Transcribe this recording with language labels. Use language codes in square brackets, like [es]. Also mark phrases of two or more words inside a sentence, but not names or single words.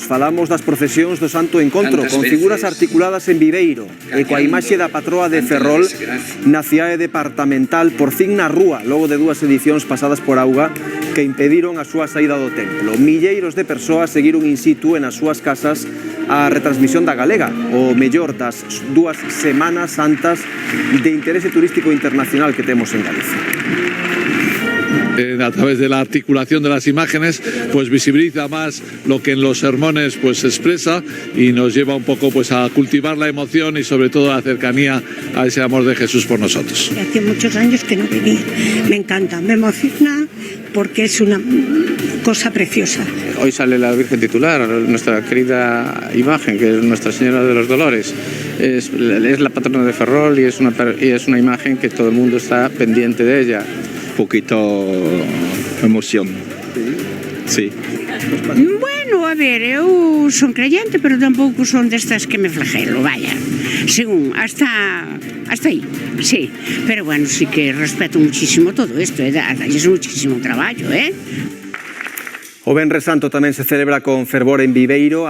[gl] Falamos das procesións do Santo Encontro, con figuras articuladas en Viveiro e coa imaxe da patroa de Ferrol na cidade departamental, por fin na rúa, logo de 2 edicións pasadas por auga que impediron a súa saída do templo. Milleiros de persoas seguiron [la] in situ [gl] e nas súas casas a retransmisión da galega, o mellor das 2 Semanas Santas de interese turístico internacional que temos en Galicia. [es] A través de la articulación de las imágenes, pues visibiliza más lo que en los sermones pues se expresa y nos lleva un poco pues a cultivar la emoción y sobre todo la cercanía a ese amor de Jesús por nosotros. Hace muchos años que no venía, me encanta, me emociona porque es una cosa preciosa. Hoy sale la Virgen titular, nuestra querida imagen, que es Nuestra Señora de los Dolores. Es la patrona de Ferrol y es una imagen que todo el mundo está pendiente de ella. Poquito emoción. Sí. Bueno, [gl] a ver, eu son creyente, pero tampouco son destas que me flagelo, vaya. [es] Según, hasta aí, sí. Pero bueno, sí que respeto muchísimo todo [gl] isto, dalles muchísimo traballo, O Venres Santo tamén se celebra con fervor en Viveiro.